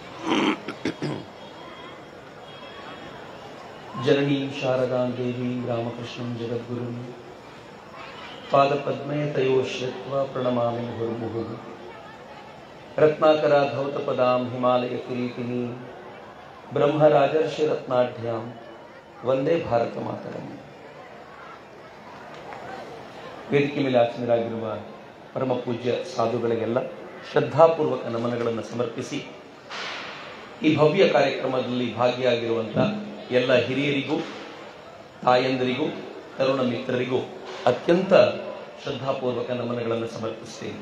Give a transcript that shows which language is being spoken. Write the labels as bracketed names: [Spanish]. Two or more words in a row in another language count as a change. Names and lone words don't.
[Sanskrit] जननीं शारदां देवीं रामकृष्णं जगद्गुरुं पादपद्मे तयोः श्रित्वा प्रणमामि मुहुर्मुहुः। रत्नाकराधौतपदां हिमालयकिरीटिनीं ब्रह्मराजर्षिरत्नाढ्यां वंदे भारत मातरं. [Kannada] ವೇದಿಕೆ ಮೇಲೆ ಆಸೀನರಾಗಿರುವ ಪರಮ ಪೂಜ್ಯ ಸಾಧುಗಳಿಗೆಲ್ಲ ಶ್ರದ್ಧಾಪೂರ್ವಕ ನಮನಗಳನ್ನು ಸಮರ್ಪಿಸಿ ಈ ಭವ್ಯ ಕಾರ್ಯಕ್ರಮದಲ್ಲಿ ಭಾಗಿಯಾಗಿರುವಂಥ ಎಲ್ಲ ಹಿರಿಯರಿಗೂ, ತಾಯಂದರಿಗೂ, ತರುಣ ಮಿತ್ರರಿಗೂ ಅತ್ಯಂತ ಶ್ರದ್ಧಾಪೂರ್ವಕ ನಮನಗಳನ್ನು ಸಮರ್ಪಿಸ್ತೇನೆ.